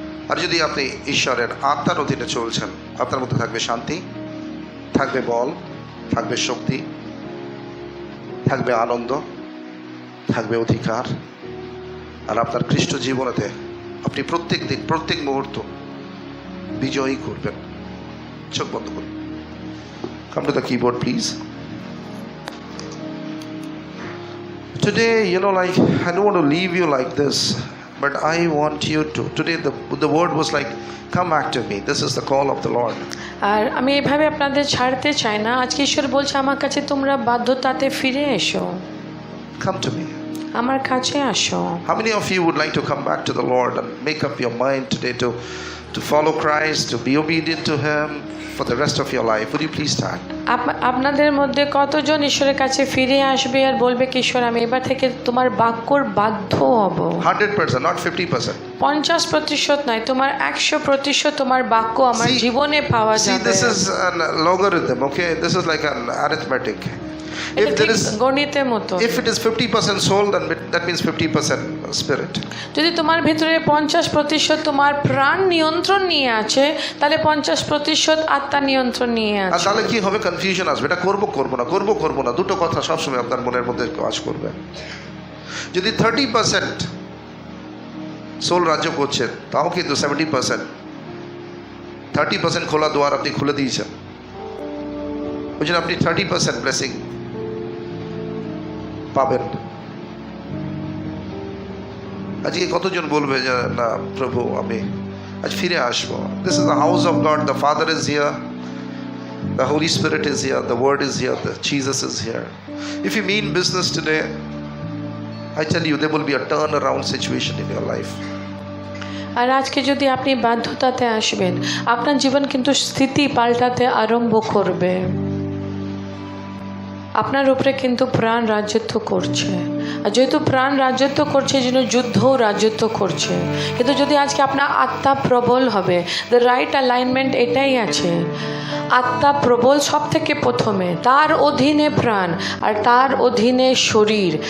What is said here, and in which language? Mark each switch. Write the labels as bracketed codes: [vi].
[bn] আর যদি আপনি ঈশ্বরের আত্মার অধীনে চলছেন, আপনার মধ্যে থাকবে শান্তি, থাকবে বল, থাকবে শক্তি, থাকবে আনন্দ, থাকবে অধিকার। আর আপনার খ্রিস্ট জীবনেতে আপনি প্রত্যেক দিন, প্রত্যেক মুহূর্ত বিজয়ী করবেন। চোখ বন্ধ করুন। [en] Come to the keyboard, please. Today, like, I don't want to leave you like this, but I want you to. Today, the word was like, come back to me. This is the call of the Lord. [bn] আর আমি এভাবে আপনাদের ছাড়তে চাই না। আজকে ঈশ্বর বলছে আমার কাছে তোমরা বাধ্যতাতে ফিরে এসো, [en] Come to me. [bn] আমার কাছে আসো। [en] How many of you would like to come back to the Lord and make up your mind today to follow Christ, to be obedient to Him for the rest of your life? Would you please stand? [bn] আপনাদের মধ্যে কতজন ঈশ্বরের কাছে ফিরে আসবে আর বলবে কি ঈশ্বর আমি এবার থেকে তোমার বাক্যর বাধ্য হব? [en] 100%, not 50%. [bn] 50% নয়, তোমার 100% তোমার বাক্য আমার জীবনে পাওয়া [en] See, [bn] যাবে। [en] this is an logarithm, okay? This is like an arithmetic. [bn] এটা [en] If [bn] ঠিক [en] there is, [bn] গণিতের মতো। [en] if it is 50% soul, then that means 50% spirit. [bn] যদি তোমার ভিতরে 50% তোমার প্রাণ নিয়ন্ত্রণ নিয়ে আছে, তাহলে 50% আত্মা নিয়ন্ত্রণ নিয়ে আর আছে। তাহলে কি হবে? কনফিউশন আসবে, এটা করবো করবো না, দুটো কথা সবসময় আপনার মনের মধ্যে কাজ করবে। যদি 30% সোল রাজ্য করছেন, তাও কিন্তু 70%, 30% খোলা দুয়ার আপনি খুলে দিয়েছেন, ওই জন্য আপনি 30% ব্লেসিং পাবেন। আজকে কতজন বলবে যে না প্রভু আমি আজ ফিরে আসবো? [en] This is the house of God, the father is here, the Holy Spirit is here, the Word is here, the Jesus is here. If you mean business today, I tell you, there will be a turnaround situation in your life. [bn] আর আজকে যদি আপনি বাধ্যতাতে আসবেন, আপনার জীবন কিন্তু স্থিতি পাল্টাতে আরম্ভ করবে। আপনার উপরে কিন্তু প্রাণ রাজত্ব করছে, আর যেহেতু প্রাণ রাজত্ব করছে এই জন্য যুদ্ধও রাজত্ব করছে। কিন্তু যদি আজকে আপনার আত্মা প্রবল হবে, [en] the right alignment [bn] এটাই আছে, আত্মা প্রবল সব থেকে প্রথমে, তার অধীনে প্রাণ আর তার অধীনে শরীর।